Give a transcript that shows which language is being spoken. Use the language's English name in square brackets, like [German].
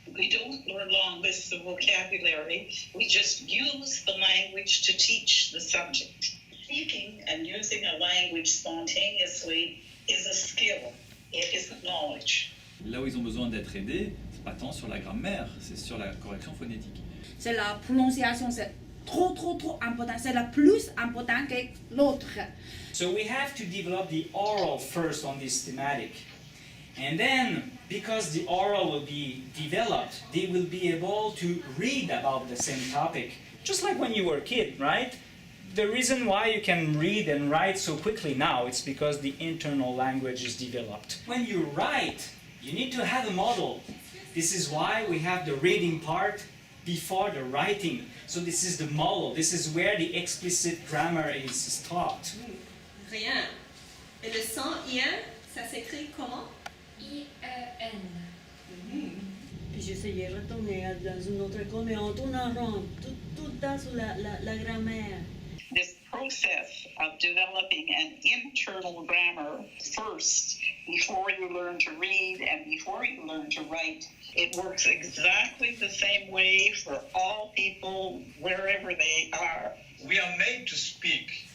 [English] We don't learn long lists of vocabulary. We just use the language to teach the subject. Speaking and using a language spontaneously is a skill. It isn't knowledge. [French] Là où ils ont besoin d'être aidés, c'est pas tant sur la grammaire, c'est sur la correction phonétique. C'est la prononciation, c'est trop important. C'est la plus important que l'autre. [English] So we have to develop the oral first on this thematic. And then, because the oral will be developed, they will be able to read about the same topic. Just like when you were a kid, right? The reason why you can read and write so quickly now, it's because the internal language is developed. When you write, you need to have a model. This is why we have the reading part before the writing. So this is the model. This is where the explicit grammar is taught. [French] Rien. Et le son ien, ça s'écrit comment? I-E-N. Puis j'essayais de retourner dans une autre école, mais on tourne en rond, tout le temps sur la grammaire. [English] This process of developing an internal grammar first, before you learn to read and before you learn to write, it works exactly the same way for all people, wherever they are. We are made to speak.